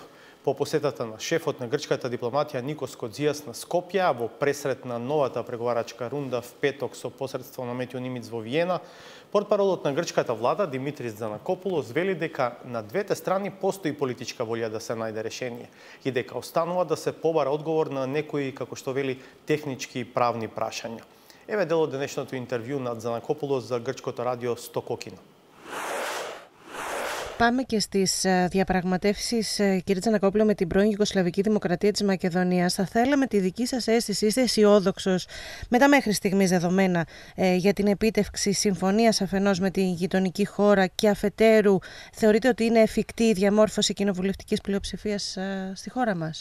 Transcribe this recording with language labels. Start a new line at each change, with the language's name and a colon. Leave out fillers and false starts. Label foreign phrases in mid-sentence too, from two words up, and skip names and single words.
Macedonian: По посетата на шефот на грчката дипломатија Никос Кодзијас на Скопје, а во пресрет на новата преговарачка рунда в петок со посредство на Метјо Нимиц во Виена, портпаролот на грчката влада Димитрис Занакопулос вели дека на двете страни постои политичка волја да се најде решение и дека останува да се побара одговор на некои, како што вели, технички и правни прашања. Еве дел од денешното интервју на Занакопулос за грчкото радио Στοκόκκινο.
Greek: Πάμε και στις διαπραγματεύσεις, κύριε Τζανακόπουλο, με την πρώην Ιουγκοσλαβική Δημοκρατία της Μακεδονίας. Θα θέλαμε τη δική σας αίσθηση. Είστε αισιόδοξος με τα μέχρι στιγμής δεδομένα για την επίτευξη συμφωνίας αφενός με την γειτονική χώρα και αφετέρου θεωρείτε ότι είναι εφικτή η διαμόρφωση κοινοβουλευτικής πλειοψηφίας στη χώρα μας?